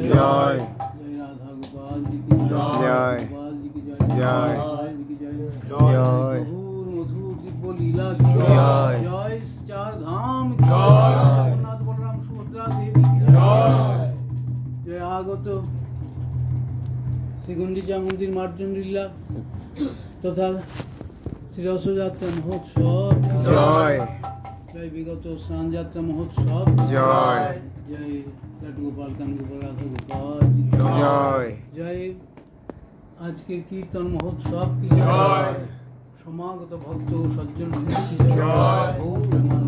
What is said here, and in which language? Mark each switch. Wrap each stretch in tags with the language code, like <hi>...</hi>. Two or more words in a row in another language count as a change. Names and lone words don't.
<hi>जय। जय राधा गोपाल जी की जय। गोपाल जी की जय। गोपाल जी की जय। मधुर मधुर दिव्य लीला की जय। जय चार धाम की जय। जगन्नाथ बलराम सुभद्रा देवी की जय। जय आगत श्री गुंडिचा मंदिर मार्जन लीला तथा श्री रथयात्रा महोत्सव जय। जय विगत स्नान यात्रा महोत्सव जय। जय लड्डू गोपाल कान गोपाल राधा गोपाल जी की जय। जय आज के कीर्तन महोत्सव की जय। समागत भक्त सज्जन की जय।</hi>